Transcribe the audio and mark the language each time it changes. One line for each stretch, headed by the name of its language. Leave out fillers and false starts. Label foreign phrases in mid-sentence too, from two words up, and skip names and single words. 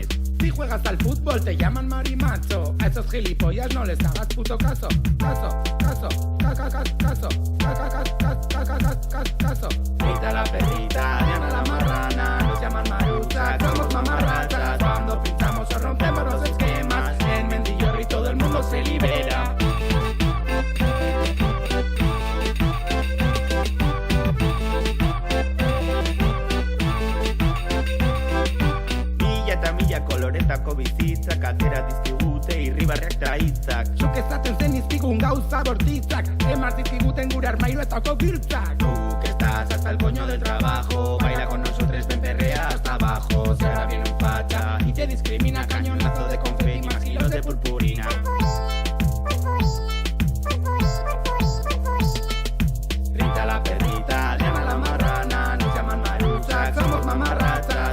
Spanish: Si juegas al fútbol te llaman marimacho. A esos gilipollas no les hagas puto caso. Caso. Rita la perrita, Diana la marrana. Nos llaman maruchas, somos mamarrachas. Cuando pintamos o rompemos los esquemas, en Mendillorri todo el mundo se libera.
Basque: Mila eta mila koloretako bizitzak, atera dizkigute irribarreak eta hitzak. Zuk ezaten zen izkigun gauza bortitzak, emar zizkiguten gure armairuetako giltzak.
Spanish: Tú que estás hasta el coño del trabajo, baila con nosotros, ven perrea hasta abajo. Si ahora viene un facha y te discrimina, cañonazo de confeti, más kilos de purpurina. Rita la perrita, Diana la marrana, nos llaman maruchas, somos mamarrachas.